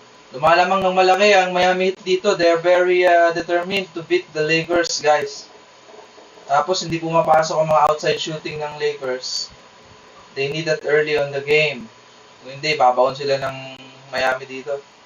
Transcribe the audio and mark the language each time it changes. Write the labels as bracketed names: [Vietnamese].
[Filipino] Lumalamang ng malaki ang Miami Heat dito. [English] They're very determined to beat the Lakers guys. [Filipino] Tapos hindi pumapasok ang mga outside shooting ng Lakers. [English] They need that early on the game. [Filipino] Kung hindi, babaon sila ng Miami dito.